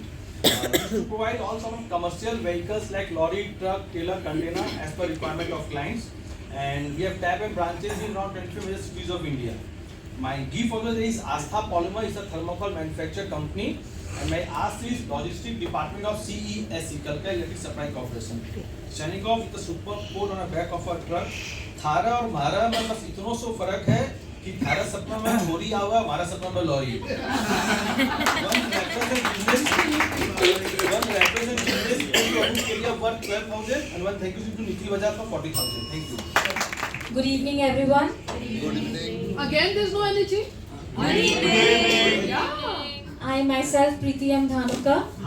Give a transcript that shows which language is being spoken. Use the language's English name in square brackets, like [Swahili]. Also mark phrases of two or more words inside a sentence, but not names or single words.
[English] We provide all sort of commercial vehicles like lorry, truck, trailer, container as per requirement of clients, and we have tab and branches in around 25 major cities of India. My gift for the day is Astha Polymer, is a thermocol manufacturer company, and my ask is Logistic Department of CESC, Calcutta Electric Supply Corporation. Shining off with a super code on the back of a truck. [Marwari] थारा और मारा में बस इतना सो फर्क है कि थारा सपना में होरी आवा, हमारा सपना में लॉरी। [English] One represent business area worth 12,000 and one thank you to Nikhil Bajaj for 40,000. Thank you. Good evening, everyone. Good evening. Again, there's no energy. I myself, Preeti M. Dhanuka.